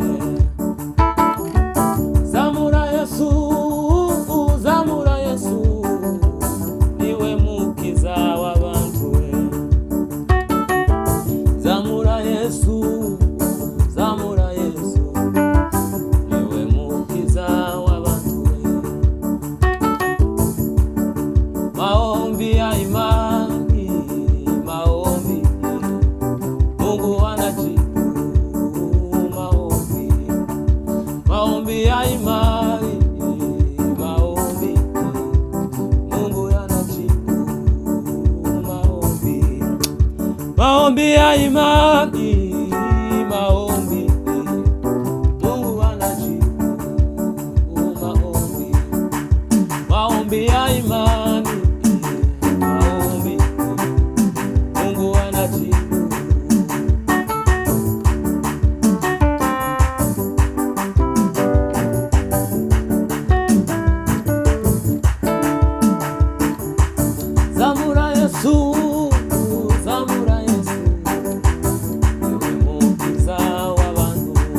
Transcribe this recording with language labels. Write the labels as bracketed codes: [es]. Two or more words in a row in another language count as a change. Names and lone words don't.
[rw] Zamura Yesu, zamura Yesu, niwe mukiza w'abantu. Zamura Yesu, zamura Yesu, niwe mukiza w'abantu. [sw] Maombi ya imani, maombi, Mungu anajibu maombi. Maombi ya imani, maombi, Mungu anajibu maombi. Maombi ya imani, maombi, Mungu anajibu maombi. Maombi ya imani, maombi, Mungu anajibu. [rw] Zamura Yesu, zamura Yesu, niwe mukiza w'abantu.